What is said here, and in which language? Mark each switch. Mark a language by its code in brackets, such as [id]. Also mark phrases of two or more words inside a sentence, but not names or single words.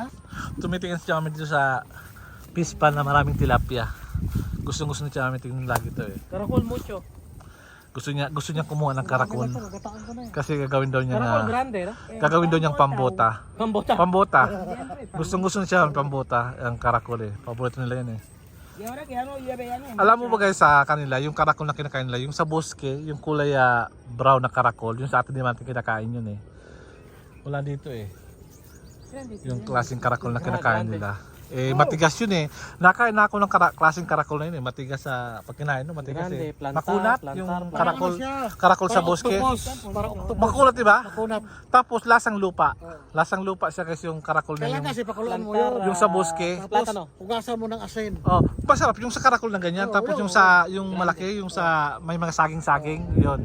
[tl] Tumitingin si Chami dito sa [en] fish pan [tl] na maraming tilapia. Gusto ni Chami tingnan lagi to eh. [es] Karakol mucho. [tl] Gusto niya kumuha ng karakol. Gagataan ko na eh. Kasi gagawin daw niya Karakol na [es] grande, no? [tl] gagawin daw niyang pambota. Pambota. Pambota. Gusto niya ng pambota ang karakol eh. Paborito nila yan eh. [es] Y ahora que ya no llueve, ya no. [tl] Alam mo ba guys sa kanila, yung karakol na kinakain nila, yung sa bosque, yung kulay brown na karakol, yung sa atin din natin kinakain yun eh. Wala dito eh. Yung klaseng karakol na kinakain nila. Eh matigas yun eh. Nakain na ako ng klaseng karakol na yun eh. Matigas sa pag kinain no, matigas [es] Grande, [tl] eh. [es] plantar, [tl] Makunat [es] plantar, [tl] yung [es] plantar. [tl] karakol. Siya. Karakol sa Parang bosque. octopus. Parang octopus. Makunat diba? Makunat. Tapos lasang lupa. Lasang lupa siya kasi yung karakol na Kailan yung kasi pakuluan mo [es] Plantar, [tl] yun. yung sa bosque. Tapos [es] Plátano. [tl] hugasan mo ng asin. Oh, masarap yung sa karakol na ganyan. Tapos yung sa yung malaki, yung sa may mga saging-saging, yun.